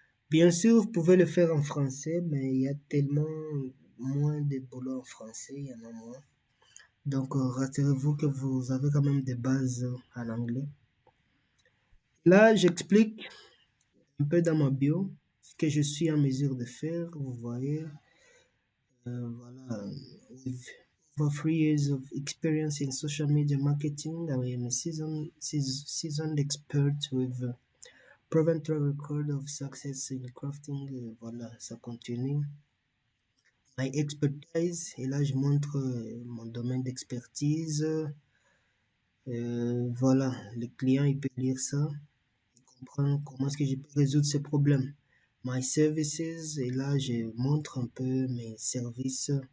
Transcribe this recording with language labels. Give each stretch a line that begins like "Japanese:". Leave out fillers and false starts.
French: Bien sûr, vous pouvez le faire en français, mais il y a tellement moins de boulot en français, il y en a moins. Donc, rassurez-vous que vous avez quand même des bases en anglais. Là, j'explique un peu dans ma bio ce que je suis en mesure de faire. Vous voyez, voilà,
English: over 3 years of experience in social media marketing. I am a seasoned expert with a proven track record of success in crafting.
French: Voilà, ça continue.
English: My expertise,
French: et là je montre mon domaine d'expertise. Voilà, le client il peut lire ça, il comprend comment est-ce que je peux résoudre ce problème.
English: My services,
French: et là je montre un peu mes services.